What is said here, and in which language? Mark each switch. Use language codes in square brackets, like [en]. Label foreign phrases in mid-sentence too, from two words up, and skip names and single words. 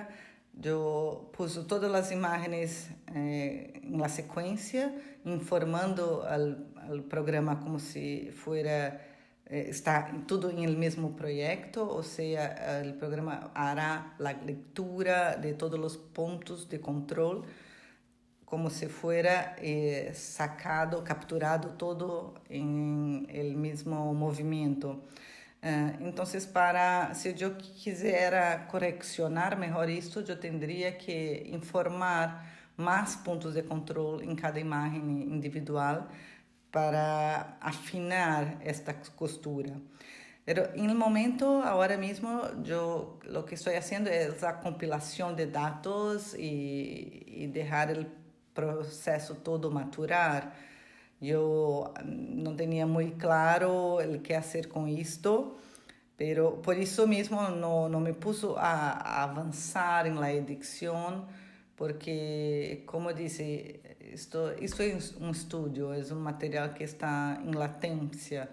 [pt] eu pus todas as imagens na sequência, informando ao programa como se fuera está tudo em el mesmo proyecto, ou seja, o programa hará a leitura de todos os pontos de control como se fuera sacado, capturado todo em el mesmo movimento. Então, se eu quisera correccionar melhor isto, eu teria que informar mais pontos de controle em cada imagem individual para afinar esta costura. [es] Pero en el momento, ahora mismo, yo lo que estoy haciendo es la compilación de datos y dejar el proceso todo maturar. [pt] Eu não tinha muito claro o que fazer com isto, pero por isso mesmo não me puso a avançar em la edição, porque, como disse, isto é um estúdio, é um material que está em latência.